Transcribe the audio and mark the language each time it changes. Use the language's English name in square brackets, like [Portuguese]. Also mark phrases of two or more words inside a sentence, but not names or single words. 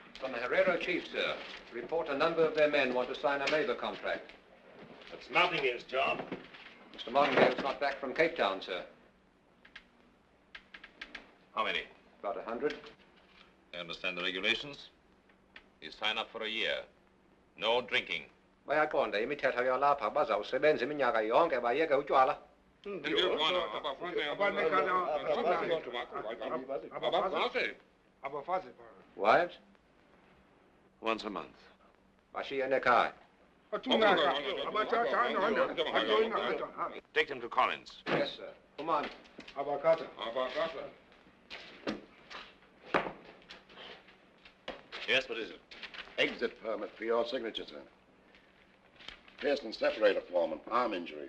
[English] From the Herrera chief, sir. Report a number of their men want to sign a labor contract. That's Martingale's job. Mr. Martingale's got back from Cape Town, sir. How many? About 100. I understand the regulations. You sign up for a year. No drinking. [Xhosa] Bayaqonda imithetho yalapha bazawusebenza iminyaka yonke bayeke utywala. [English] Wives? Once a month. [Xhosa] Bashiya nekhaya. [English] Take them to Collins. Yes, sir. Come on. Yes, what is it? Exit permit for your signature, sir. Piercing separator foreman, arm injury.